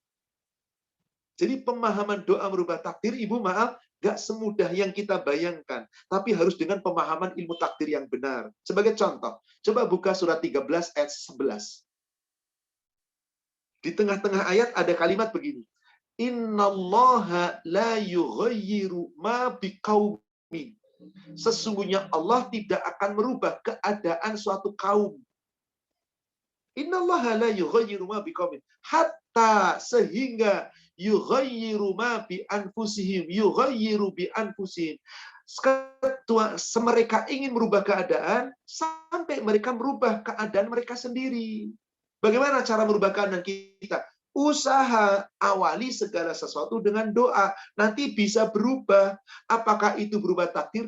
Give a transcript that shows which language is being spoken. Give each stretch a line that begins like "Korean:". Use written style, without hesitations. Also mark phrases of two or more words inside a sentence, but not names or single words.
Indonesian: Jadi pemahaman doa merubah takdir, Ibu maaf, Nggak semudah yang kita bayangkan, tapi harus dengan pemahaman ilmu takdir yang benar. Sebagai contoh, coba buka surat 13 ayat 11. Di tengah-tengah ayat ada kalimat begini.
Arabic: إن الله لا يغير ما بقوم.
Indonesian: Sesungguhnya Allah tidak akan merubah keadaan suatu kaum.
Arabic: إن الله لا يغير ما بقوم حتى sehingga يغيروا ما بأنفسهم، يغيروا بأنفسهم.
Indonesian: Mereka ingin merubah keadaan sampai mereka merubah keadaan mereka sendiri. Bagaimana cara merubah keadaan kita? Usaha, awali segala sesuatu dengan doa. Nanti bisa berubah. Apakah itu berubah takdir?